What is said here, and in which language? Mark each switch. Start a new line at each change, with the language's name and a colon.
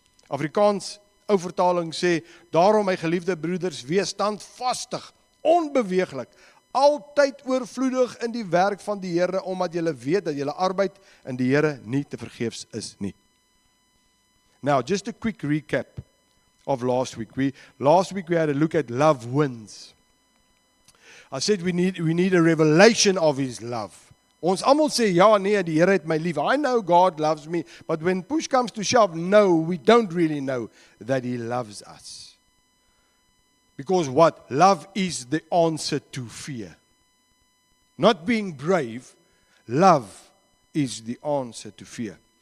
Afrikaans: Afrikaans ou vertaling sê, daarom my geliefde broeders, wees standvastig, onbeweeglik, altyd oorvloedig in die werk van die Here, omdat julle weet dat julle arbeid in die Here nie te vergeefs is nie.
English: Now, just a quick recap of last week. Last week we had a look at love wins. I said we need a revelation of His love.
Afrikaans: Ons almal sê, ja, nee, die Here het my lief.
English: I know God loves me, but when push comes to shove, no, we don't really know that He loves us. Because what? Love is the answer to fear. Not being brave, love is the answer to fear.